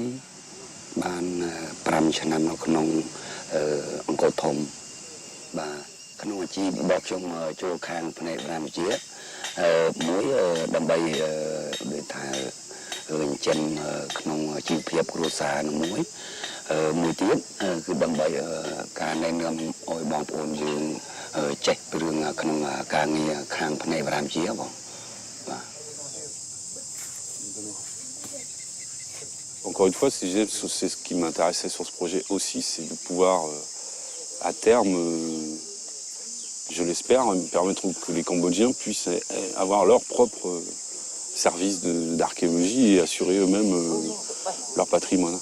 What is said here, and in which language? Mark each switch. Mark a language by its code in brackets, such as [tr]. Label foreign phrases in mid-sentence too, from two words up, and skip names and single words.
[km] បាន5ឆ្នាំនៅក្នុងអង្គរធំបាទក្នុងអាជីពរបស់ខ្ញុំចូលខាងផ្នែកវិទ្យាមួយដើម្បីដូចថាចិនក្នុងជីវភាពគ្រួសារនោះមួយទៀតគឺដើម្បីការណែនាំឲ្យបងប្អូនយើង [fr] Encore une fois, c'est ce qui m'intéressait sur ce projet aussi, c'est de pouvoir, à terme, je l'espère, permettre que les Cambodgiens puissent avoir leur propre service d'archéologie et assurer eux-mêmes leur patrimoine.